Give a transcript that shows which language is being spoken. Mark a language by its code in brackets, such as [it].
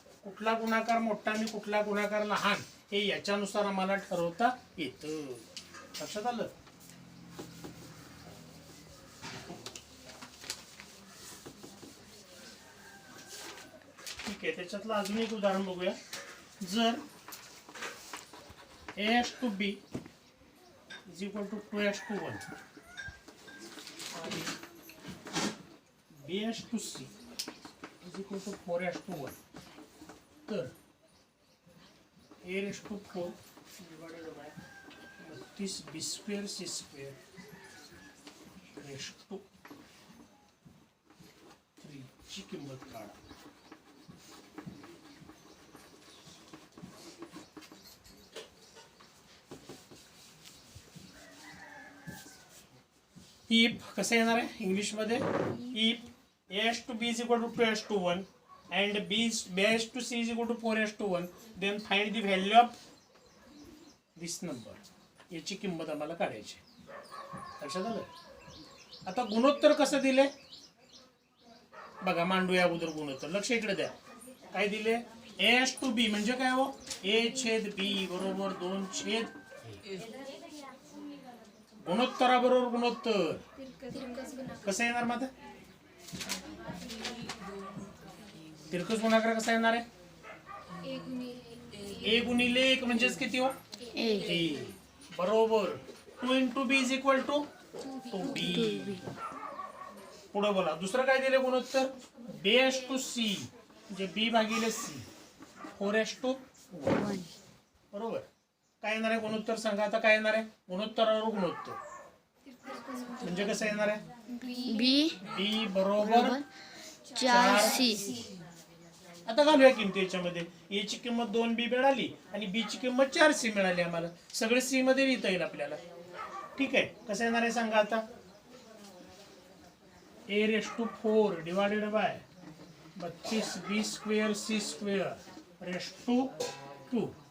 [mr] कुठला गुणाकार मोठा आणि कुठला गुणाकार लहान हे याच्यानुसार आम्हाला ठरवता येतं. लक्षात आलं? ठीक आहे. त्याच्यातलं अजून एक उदाहरण बघूया. [en] जर a to b is equal to 2 to 1 आणि b to c is equal to 4 to 1, तर a to 4 divided by 32 b square c square raised to 3 [mr] ची किंमत काढा. इफ कसं येणार आहे इंग्लिश मध्ये? [en] If a to b is equal to 2 to 1 and b to c is equal to 4 to 1, then find the value of this number. [mr] याची किंमत आम्हाला काढायची. लक्षात आलं? आता गुणोत्तर कसं दिले बघा. मांडूया अगोदर गुणोत्तर. लक्ष इकडे द्या. काय दिले? a to b म्हणजे काय हो? a छेद b बरोबर 2 छेद a. गुणोत्तराबरोबर गुणोत्तर कसं येणार? माझं तिरकस गुणाकार कसा येणार आहे? a गुणिले 1 म्हणजेच किती हो? [en] a. [mr] बरोबर. [en] 2 into b is equal to 2b. [mr] पुढे बोला. दुसरं काय दिले गुणोत्तर? b to c म्हणजे b भागिले c 4 to 1. बरोबर. काय येणार आहे गुणोत्तर? सांगा आता. काय येणार आहे गुणोत्तरावर गुणोत्तर म्हणजे कसं येणार आहे? b बरोबर 4c. आता घालूया किमती याच्यामध्ये. a ची किंमत 2b मिळाली आणि b ची किंमत 4c मिळाली आम्हाला. सगळे c मध्ये लिहिता येईल आपल्याला. ठीक आहे. कसं येणार आहे सांगा आता? [en] a raised to 4 divided by 32 b square c square raised to 2.